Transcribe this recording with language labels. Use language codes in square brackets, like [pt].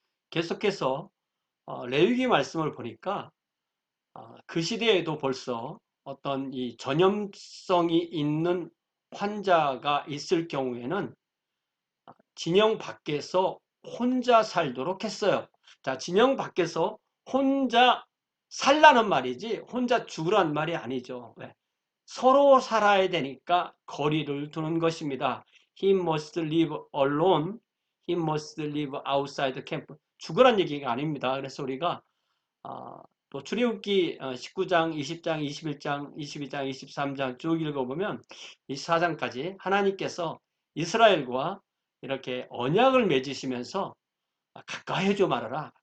[ko] 계속해서 레위기 말씀을 보니까 그 시대에도 벌써 어떤 이 전염성이 있는 환자가 있을 경우에는 진영 밖에서 혼자 살도록 했어요. 자, 진영 밖에서 혼자 살라는 말이지 혼자 죽으란 말이 아니죠. 왜? 서로 살아야 되니까 거리를 두는 것입니다. [en] He must live alone. He must live outside the camp. [ko] 죽으란 얘기가 아닙니다. 그래서 우리가 또 출애굽기 19장, 20장, 21장, 22장, 23장 쭉 읽어보면 24장까지 하나님께서 이스라엘과 이렇게 언약을 맺으시면서 가까이 오지 말아라.